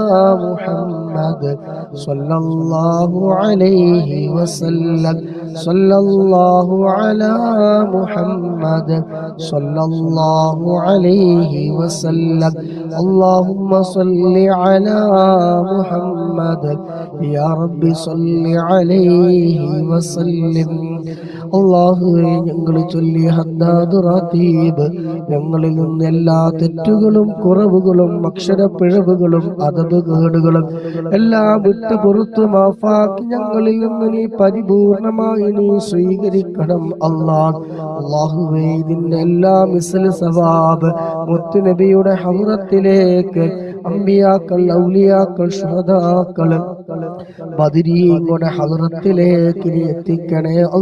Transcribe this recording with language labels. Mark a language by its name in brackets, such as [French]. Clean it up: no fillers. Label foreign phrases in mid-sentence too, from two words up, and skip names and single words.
[Arabic] محمد صلى الله عليه وسلم صلى الله على محمد صلى الله عليه وسلم اللهم صل على محمد يا رب صل عليه وسلم [Malayalam] അല്ലാഹുവേ ഞങ്ങൾ ചൊല്ലിയ ഹദ്ദാദ് റാത്തീബ് ഞങ്ങളിൽ നിന്ന് എല്ലാ തെറ്റുകളും കുറവുകളും അക്ഷരപ്പിഴവുകളും അദബ് കേടുകളും എല്ലാം വിട്ട് പുറത്തു മാഫാക്കി ഞങ്ങളിൽ നിന്ന് നീ പരിപൂർണമായി നീ സ്വീകരിക്കണം അല്ലാഹുവേ ഇതിന്റെ എല്ലാ [Arabic] مثل ثواب [Malayalam] മുത്തുനബിയുടെ ഹദ്റത്തിലേക്ക് അമ്പിയാക്കൾ ഔലിയാക്കൾ ശുഹദാക്കൾ ബദരീങ്ങളുടെ ഹദ്റത്തിലേക്ക് നീ എത്തിക്കണേ